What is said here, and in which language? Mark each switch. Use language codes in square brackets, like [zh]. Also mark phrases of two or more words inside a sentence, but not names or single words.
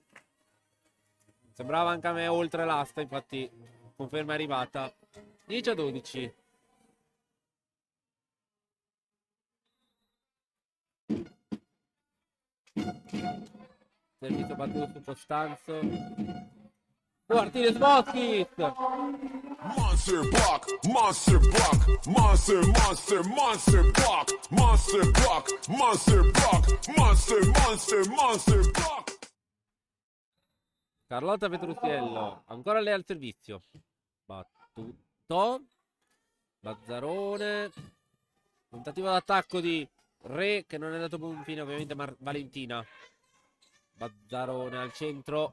[it] Sembrava anche a me oltre l'asta, infatti conferma è arrivata. 10-12. Servizio battuto su Costanzo. Martinez Voskis. [en] Monster block, monster block, monster, monster, monster block, monster block, monster block, monster, monster, monster block. [it] Carlotta Petruziello, ancora lei al servizio. Battuto. Bazzarone. Tentativo d'attacco di Re che non è andato a buon fine, ovviamente Valentina. Bazzarone al centro.